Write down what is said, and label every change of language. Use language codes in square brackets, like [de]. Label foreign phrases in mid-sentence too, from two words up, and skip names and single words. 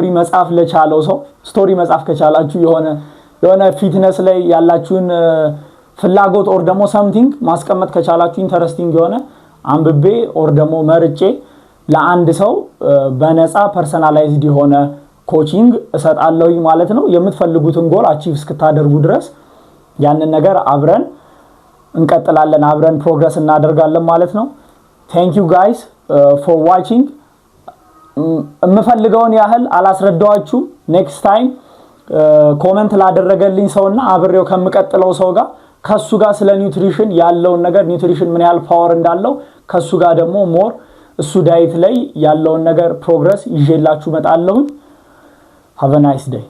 [am] መጻፍ ለቻለው ሰው ስቶሪ መጻፍ ከቻላችሁ የሆነ ፊትነስ ላይ ያላችሁን ፍላጎት ኦር ደግሞ something ማስቀመጥ ከቻላችሁ ኢንተረስቲንግ የሆነ አንብቤ ኦር ደግሞ መርጬ ለአንድ ሰው በነፃ ፐርሰናላይዝድ የሆነ ኮቺንግ እሰጣለሁ ማለት ነው የምትፈልጉትን [en] goal achieve [am] እስክታደርጉ ድረስ ያንን ነገር አብረን እንቀጥላለን አብረን ፕሮግረስ እናደርጋለን ማለት ነው [en] thank you guys for watching [am] የምፈልገውን ያህል አላስረዳዋችሁ [en] next time [am] ኮሜንት ላደረገልኝ ሰውና አብሬው ከምቀጥለው ሰው ጋር ከሱ ጋር ስለ ኒውትሪሽን ያለውን ነገር ኒውትሪሽን ምን ያህል ፓወር እንዳለው ከሱ ጋር ደግሞ ሞር እሱ ዳይት ላይ ያለውን ነገር ፕሮግረስ ይዤላችሁ መጣለሁ [en] have a nice day